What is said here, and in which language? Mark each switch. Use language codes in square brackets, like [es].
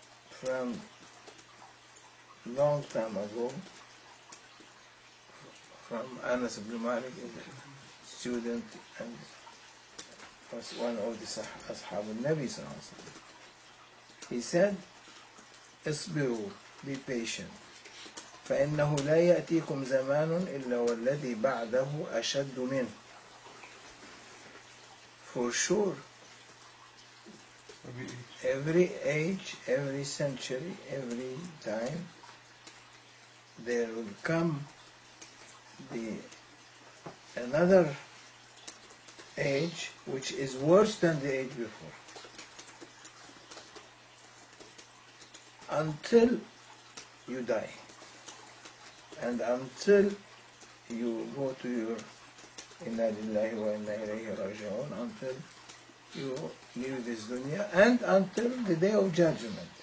[en] From long time ago, from Anas ibn Malik, a student and was one of the Ashab al-Nabi sallallahu alaihi wasallam. He said, "Isbiru, be patient. [ar] فإنه لا يأتيكم زمان إلا والذي بعده أشد منه." [en] For sure, every age, every century, every time, there will come another age which is worse than the age before, until you die and until you go to your [ar] Inna lillahi wa inna ilayhi raji'un, [en] until you leave this dunya and until the day of judgment.